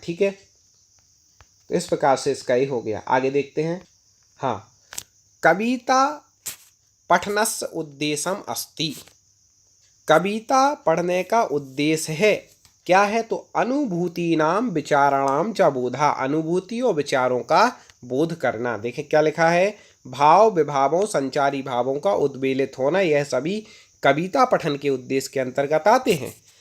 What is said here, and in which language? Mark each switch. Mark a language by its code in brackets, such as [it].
[hi] ठीक है, तो इस प्रकार से इसका ही हो गया। आगे देखते हैं। [sa] हाँ, कविता पठनस्य उद्देश्यम अस्ति। [hi] कविता पढ़ने का उद्देश्य है, क्या है? तो [sa] अनुभूतीनाम विचाराणाम च बोधा, [hi] अनुभूति और विचारों का बोध करना। देखें क्या लिखा है, भाव विभावों संचारी भावों का उद्वेलित होना, यह सभी कविता पठन के उद्देश्य के अंतर्गत आते हैं।